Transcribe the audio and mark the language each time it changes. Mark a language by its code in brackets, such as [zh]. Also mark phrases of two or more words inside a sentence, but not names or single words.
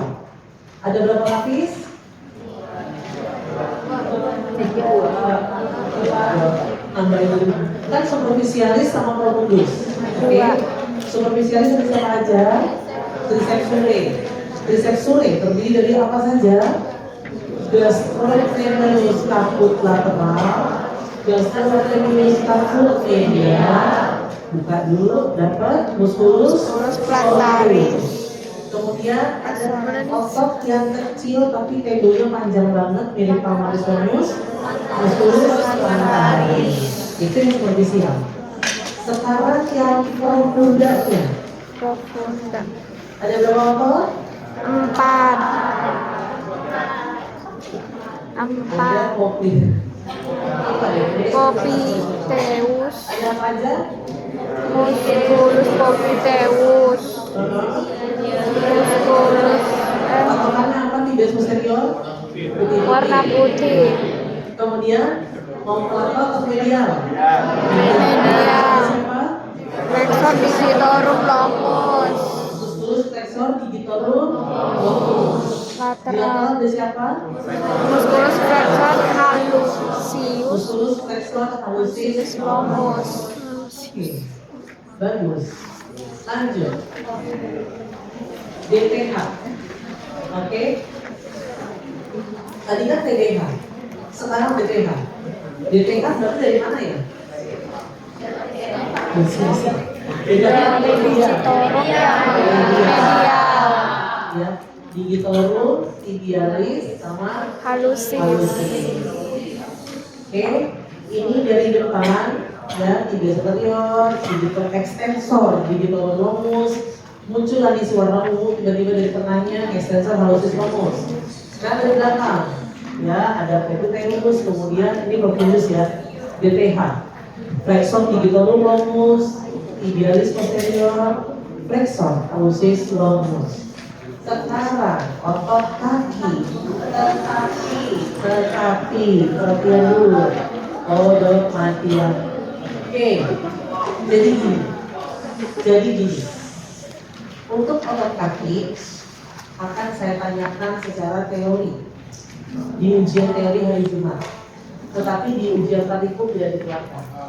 [id] Ada berapa lapis? Nambahin dulu. Kan superficialis sama profundus. Oke. Superficialis ada siapa aja? [la] Triceps surae. [id] Triceps surae terdiri dari apa saja? [la] Gastrocnemius caput lateral, gastrocnemius caput medial. [id] Buka dulu, dapat [la] musculus plantaris. [id] Kemudian ada otot yang kecil tapi tendonnya panjang banget mirip palmaris longus, [la] musculus plantaris. [id] Itu yang superficial. Sekarang yang profundanya. Profunda. Ada berapa otot? 4. Ada kopi. Popiteus. Ada apa aja? [la] Musculus popiteus. [id] Musculus Patokannya apa [la] tibias posterior? [id] warna putih. Kemudian mau ke atau medial? Medial. Siapa? [la] Flexor digitorum longus. Musculus flexor digitorum longus. [id] Di Lateral. lateral ada siapa? [la] Musculus flexor hallucius Musculus flexor hallucis longus. [id] Oke, bagus. Lanjut. DTH. Oke. Tadi kan TDH. Sekarang DTH. DTH berarti dari mana ya? Yang digitorum yang medial. Ya, digitorum, tibialis, sama Hallucis. Oke, ini dari depan ya, [la] tibias superior, digital extensor, digitorum longus, [id] muncul lagi si warna ungu tiba-tiba dari tengahnya [la] extensor hallucis longus. [id] Sekarang dari belakang ya, ada pepiteus, kemudian ini profundus ya, DTH. [la] Flexor digitorum longus, tibialis posterior, flexor ausis longus. [id] Sekarang otot kaki, tetapi perhatian dulu. Perhatian. Oke, jadi gini. Untuk otot kaki akan saya tanyakan secara teori di ujian teori hari Jumat, tetapi di ujian praktikum tidak diterapkan.